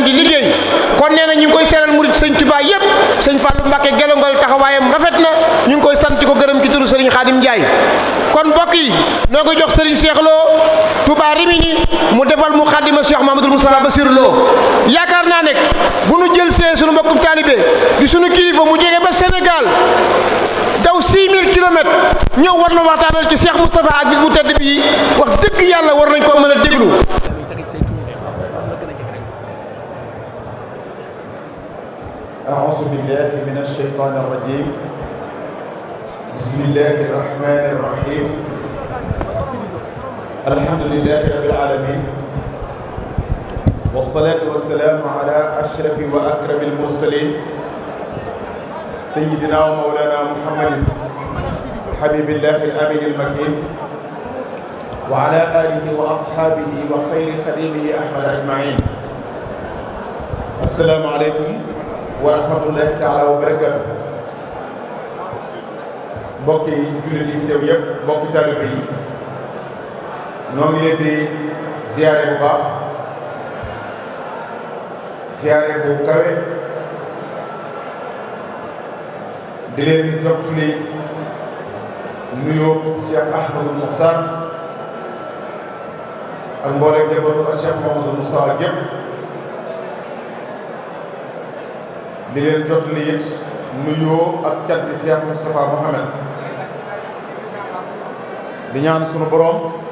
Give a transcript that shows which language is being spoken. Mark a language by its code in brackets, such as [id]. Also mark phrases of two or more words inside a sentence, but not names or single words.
[wo] di liggéey kon nee na ñu ngi koy seeral murid sëñ Touba yépp sëñ Fallou Mbacké Gelongal taxawaayam rafet na ñu ngi koy sant ko gërëm ci turu Serigne Khadim Ndiaye kon mbokk yi noo ko jox Serigne Cheikh Lo Touba Rimini mu defal mu xaddima Cheikh Mamadou Moustapha Bassirou Lo yaakaar naa nekk bu nu jël see sunu mbokkum taalibe di sunu kilifa mu jógee ba Sénégal daw 6000 kilomètres ñëw war na waxtaanal ci Cheikh Moustapha ak bis bu tedd bi wax dëgg yàlla war nañ ko mën a déglu. [ar] أعوذ بالله من الشيطان الرجيم بسم الله الرحمن الرحيم الحمد لله رب العالمين والصلاة والسلام على أشرف وأكرم المرسلين سيدنا ومولانا محمد حبيب الله الأمين المكين وعلى آله وأصحابه وخير خديمه أحمد أجمعين السلام عليكم ورحمة الله تعالى وبركاته [wo] mbokki jullit yi teew yëpp mbokki taalibe yi noo ngi leen di ziyaare bu baax ziyaare bu kawe di leen jottali nuyoo Cheikh Ahmadou Mokhtar ak mboolem njabootu ak Cheikh Mamadou Moussa yëpp di leen jottali it nuyoo ak cat di Cheikh Moustapha Mohamed di ñaan sunu borom